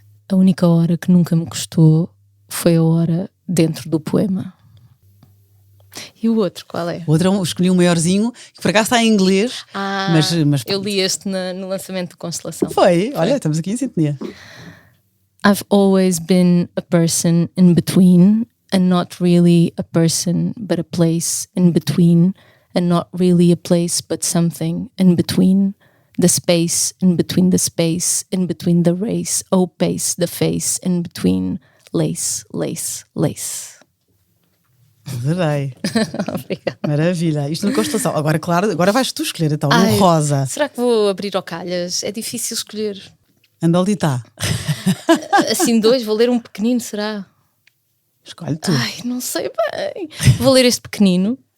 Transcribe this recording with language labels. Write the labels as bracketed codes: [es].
[pt] A única hora que nunca me custou foi a hora dentro do poema. E o outro, qual é? O outro escolhi um maiorzinho, que por acaso está em inglês, mas eu li este no lançamento do Constelação. Foi, olha, estamos aqui em sintonia. [en] I've always been a person in between, and not really a person but a place in between, and not really a place but something in between, the space in between the space, in between the race, oh pace, the face, in between, lace, lace, lace. [pt] Adorei. Obrigada. Maravilha. Isto no Constelação. Agora, claro, agora vais tu escolher então, no rosa. Será que vou abrir ao calhas? É difícil escolher. Anda ali está. Assim dois, vou ler um pequenino, será? Escolhe tu. Ai, não sei bem. Vou ler este pequenino.